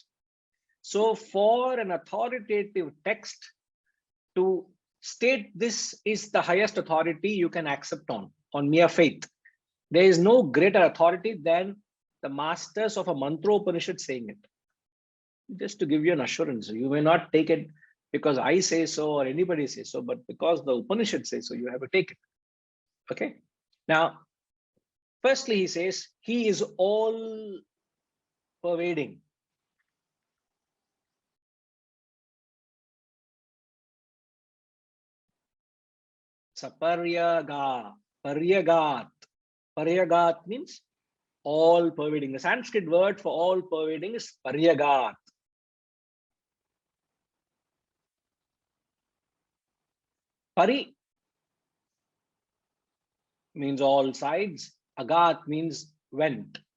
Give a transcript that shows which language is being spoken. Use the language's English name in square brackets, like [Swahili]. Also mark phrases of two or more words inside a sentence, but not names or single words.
[English] So for an authoritative text to state this is the highest authority you can accept on mere faith, there is no greater authority than the masters of a Mantropanishad saying it. Just to give you an assurance, you may not take it because I say so or anybody says so, but because the Upanishad says so, you have to take it. Okay. Now, firstly, he says he is all pervading. [Sanskrit] स पर्यगात्, पर्यगात्. [English] Paryagat means all pervading. The Sanskrit word for all pervading is paryagat. Pari means all sides. Agat means went.